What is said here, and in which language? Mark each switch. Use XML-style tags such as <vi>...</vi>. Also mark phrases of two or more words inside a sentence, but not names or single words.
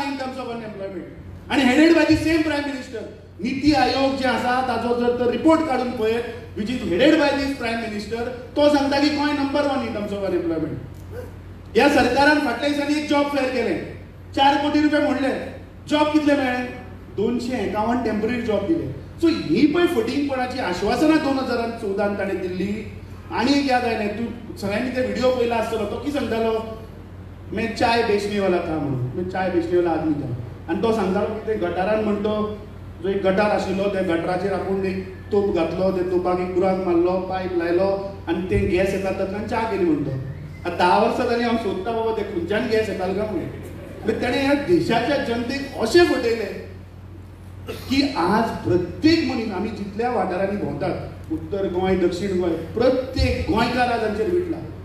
<en>in terms of unemployment</en> <kok>आनी</kok> <en>headed by the same prime minister</en> <kok>नीती आयोग जे आसा ताजो जर रिपोर्ट काडून पळयत</kok> <en>which is headed by this prime minister</en> <kok>तो सांगता की गोंय नंबर 1</kok> <en>in terms of unemployment</en> <kok>ह्या सरकारान फाटल्या दिसांनी एक</kok> <en>job fair</en> <kok>केलें 4 कोटी रुपया म्हणले जॉब कितले मेळ्ळे 251</kok> <en>temporary job</en> <kok>दिले सो ही पळय फटींगपणाची आश्वासनां 2014 ताणें दिल्ली आनी एक याद आयलें तूं सगळ्यांनी ते व्हिडिओ पयला आसतलो तो कितें सांगतालो</kok> <hi>मैं चाय बेचने वाला था</hi> <kok>म्हणून</kok> <hi>मैं चाय बेचने वाला आदमी था</hi> <kok>आनी तो सांगतालो की ते गटारान म्हणटो जो एक गटार आशिल्लो त्या गटाराचेर आपूण एक तोप घातलो ते तोपाक एक बुराक मारलो पायप लायलो आनी ते गॅस येता तातूंतल्यान च्या केली म्हणटो आतां 10 वर्सां जालीं हांव सोदता बाबा ते खंयच्यान गॅस येतालो काय म्हणून ताणें ह्या देशाच्या जनतेक अशें फटयलें की आज प्रत्येक मनीस आमी जितल्या वाठारांनी भोंवतात उत्तर गोंय दक्षिण गोंय प्रत्येक गोंयकार आज हांचेर विटला</kok>